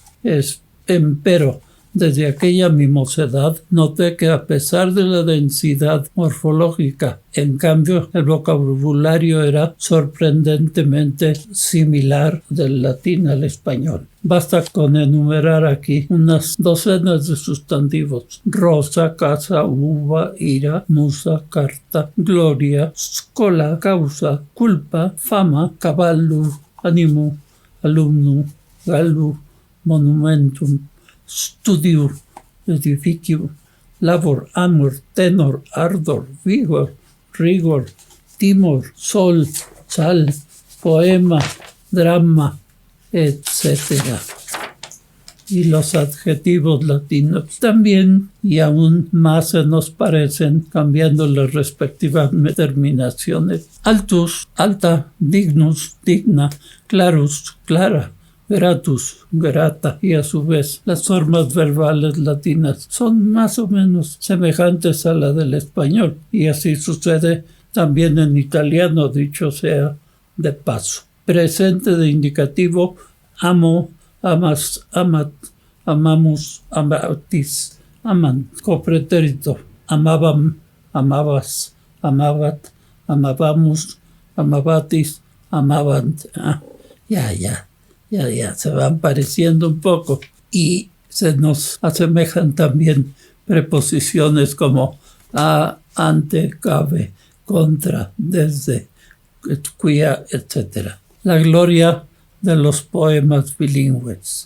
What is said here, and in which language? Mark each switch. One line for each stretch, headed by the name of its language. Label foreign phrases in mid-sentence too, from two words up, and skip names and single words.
Spanish: Empero, desde aquella mi mocedad, noté que a pesar de la densidad morfológica, en cambio, el vocabulario era sorprendentemente similar del latín al español. Basta con enumerar aquí unas docenas de sustantivos: rosa, casa, uva, ira, musa, carta, gloria, scola, causa, culpa, fama, cavallo, animu, alumnum, gallu, monumentum, studio, edificio, labor, amor, tenor, ardor, vigor, rigor, timor, sol, sal, poema, drama, etc. Y los adjetivos latinos también y aún más se nos parecen, cambiando las respectivas terminaciones.
Latin: Altus, alta, dignus, digna, clarus, clara, gratus, grata,
Spanish: y a su vez las formas verbales latinas son más o menos semejantes a la del español, y así sucede también en italiano, dicho sea de paso.
Latin: Presente de indicativo: amo, amas, amat, amamos, amatis, aman.
Spanish: Copretérito: amaban, amabas,
Latin: amabat, amabamos, amabatis, amabant.
Spanish: Ya, se van pareciendo un poco, y se nos asemejan también preposiciones como a, ante, cabe, contra, desde, cuya, etc. La gloria de los poemas bilingües.